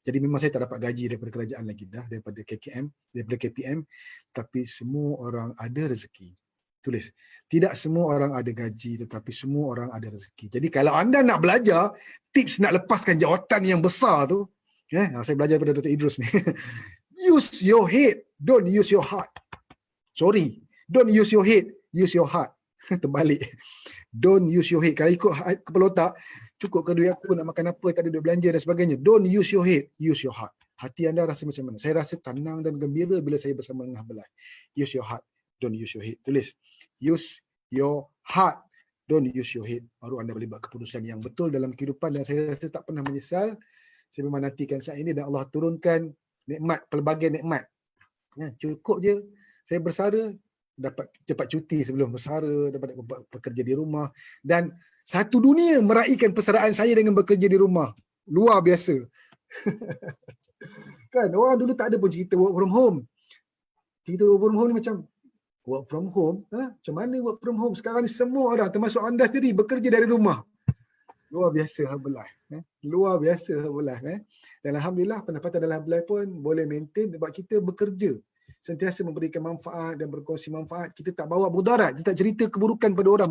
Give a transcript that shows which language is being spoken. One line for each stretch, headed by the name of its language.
Malay: Jadi memang saya tak dapat gaji daripada kerajaan lagi dah, daripada KPM, tapi semua orang ada rezeki. Tulis. Tidak semua orang ada gaji tetapi semua orang ada rezeki. Jadi kalau anda nak belajar tips nak lepaskan jawatan yang besar tu, saya belajar daripada Dr. Idrus ni.
English: Use your head, don't use your heart. Don't use your head, use your heart.
Malay: Terbalik.
English: Don't use your head.
Malay: Kalau ikut kepala otak, cukup ke duit aku nak makan apa, tak ada duit belanja dan sebagainya.
English: Don't use your head, use your heart.
Malay: Hati anda rasa macam mana? Saya rasa tenang dan gembira bila saya bersama dengan Herbalife.
English: Use your heart, don't use your head.
Malay: Tulis.
English: Use your heart, don't use your head.
Malay: Baru anda boleh buat keputusan yang betul dalam kehidupan dan saya rasa tak pernah menyesal. Saya memang nantikan saat ini dan Allah turunkan nikmat, pelbagai nikmat. Cukup je. Saya bersara, dapat cepat cuti sebelum bersara, dapat bekerja di rumah dan satu dunia meraihkan persaraan saya dengan bekerja di rumah. Luar biasa. Kan orang dulu tak ada pun cerita work from home. Cerita work from home ni macam work from home, macam mana work from home? Sekarang ni semua orang termasuk anda sendiri bekerja dari rumah. Luar biasa Herbalife. Luar biasa Herbalife. Dan alhamdulillah pendapatan dalam Herbalife pun boleh maintain sebab kita bekerja. Sentiasa memberikan manfaat dan berkongsi manfaat. Kita tak bawa mudarat. Kita tak cerita keburukan pada orang.